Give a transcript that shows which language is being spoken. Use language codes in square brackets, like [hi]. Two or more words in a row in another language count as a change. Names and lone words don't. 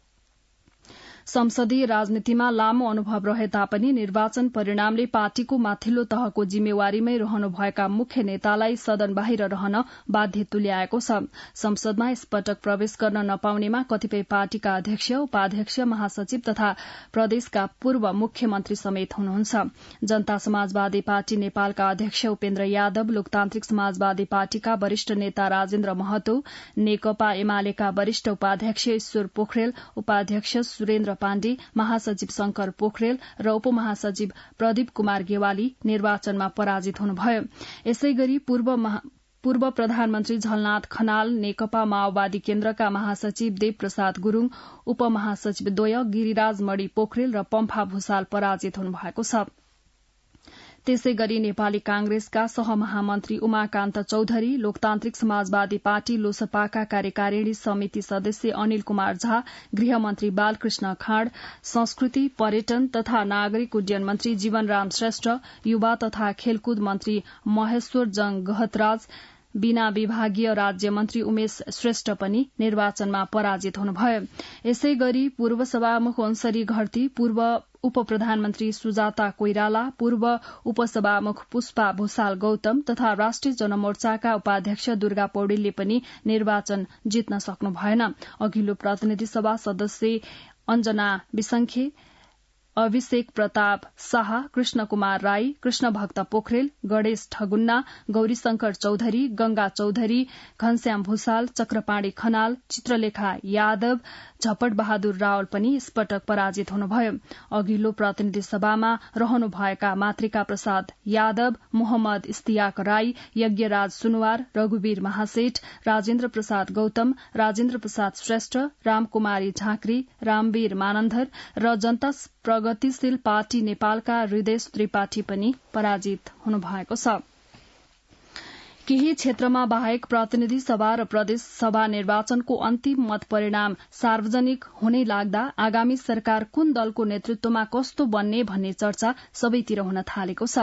[ne] संसदीय राजनीतिमा लामो अनुभव रहे तापनि निर्वाचन परिणामले पार्टीको माथिल्लो तहको जिम्मेवारीमै रहनुभएका मुख्य नेतालाई सदन बाहिर रहन बाध्य तुल्याएको छ। संसदमा यसपटक प्रवेश गर्न नपाउनेमा कतिपय पार्टीका अध्यक्ष, उपाध्यक्ष, महासचिव तथा प्रदेशका पूर्व मुख्यमन्त्री समेत हुनुहुन्छ। जनता समाजवादी पार्टी नेपालका अध्यक्ष उपेन्द्र यादव, लोकतान्त्रिक समाजवादी पार्टीका वरिष्ठ नेता राजेन्द्र महतो, नेकपा एमालेका वरिष्ठ उपाध्यक्ष ईश्वर पोखरेल, उपाध्यक्ष सुरेन्द्र पाण्डे, महासचिव शंकर पोखरेल र उपमहासचिव प्रदीप कुमार गेवाली निर्वाचनमा पराजित हुनुभयो। यसैगरी पूर्व प्रधानमन्त्री झलनाथ खनाल, नेकपा माओवादी केन्द्रका महासचिव देव प्रसाद गुरूङ, उपमहासचिव द्वय गिरिराज मणि पोखरेल र पम्फा भूषाल पराजित हुनुभएको छ। त्यसै गरी नेपाली कांग्रेसका सहमहामन्त्री उमाकान्त चौधरी, लोकतान्त्रिक समाजवादी पार्टी लोसपाका कार्यकारिणी समिति सदस्य अनिल कुमार झा, गृहमन्त्री बालकृष्ण खाँड, संस्कृति पर्यटन तथा नागरिक उड्डयन मन्त्री जीवनराम श्रेष्ठ, युवा तथा खेलकुद मन्त्री महेश्वर जंग गहतराज, बिना विभागीय राज्य मन्त्री उमेश श्रेष्ठ पनि निर्वाचनमा पराजित हुनुभयो। यसै गरी पूर्व सभामुख अन्सरी घरती, पूर्व उप प्रधानमन्त्री सुजाता कोइराला, पूर्व उपसभामुख पुष्पा भूषाल गौतम तथा राष्ट्रिय जनमोर्चाका उपाध्यक्ष दुर्गा पौडेलले पनि निर्वाचन जित्न सक्नु भएन। अघिल्लो प्रतिनिधि सभा सदस्य अञ्जना विसंखे, अभिषेक प्रताप शाह, कृष्ण कुमार राई, कृष्ण भक्त पोखरेल, गणेश ठगुन्ना, गौरीशंकर चौधरी, गंगा चौधरी, घनश्याम भूषाल, चक्रपाणी खनाल, चित्रलेखा यादव, झपट बहादुर रावल पनि यसपटक पराजित हुनुभयो। अघिल्लो प्रतिनिधि सभामा रहनुभएका मातृका प्रसाद यादव, मोहम्मद इस्तियाक राई, यज्ञराज सुनवार, रघुवीर महासेठ, राजेन्द्र प्रसाद गौतम, राजेन्द्र प्रसाद श्रेष्ठ, रामकुमारी झाँक्री, रामवीर मानन्धर र जनता प्रगतिशील पार्टी नेपालका हृदय त्रिपाठी पनि पराजित हुनुभएको छ। केही क्षेत्रमा बाहेक प्रतिनिधि सभा र प्रदेश सभा निर्वाचनको अन्तिम मत परिणाम सार्वजनिक हुनै लाग्दा आगामी सरकार कुन दलको नेतृत्वमा कस्तो बन्ने भन्ने चर्चा सबैतिर हुन थालेको छ।